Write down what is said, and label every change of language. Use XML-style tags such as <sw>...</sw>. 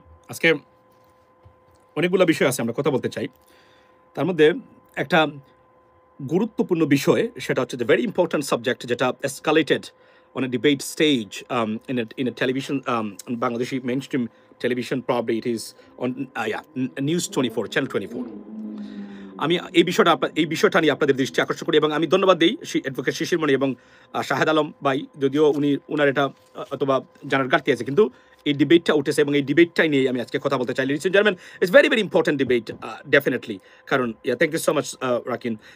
<bn>আজকে অনেকগুলো বিষয় আছে, আমরা কথা বলতে চাই। তার মধ্যে একটা গুরুত্বপূর্ণ বিষয়, সেটা হচ্ছে</bn> <en>the very important subject,</en> <bn>যেটা</bn> <en>Escalated on a debate stage in a television, Bangladeshi mainstream television. Probably it is on News 24, Channel 24.</en> <bn>আমি এই বিষয়টা নিয়ে আপনাদের দৃষ্টি আকর্ষণ করি, এবং আমি ধন্যবাদ দিই অ্যাডভোকেট শিশির মণি এবং শাহেদ আলম ভাই, যদিও উনার এটা অথবা জানার ঘাটতি আছে, কিন্তু এই ডিবেটটা উঠেছে এবং এই ডিবেটটাই নিয়ে আমি আজকে কথা বলতে চাই।</bn> <en>Ladies and gentlemen, it's very very important debate, definitely. কারণ thank you so much Rakin.</en>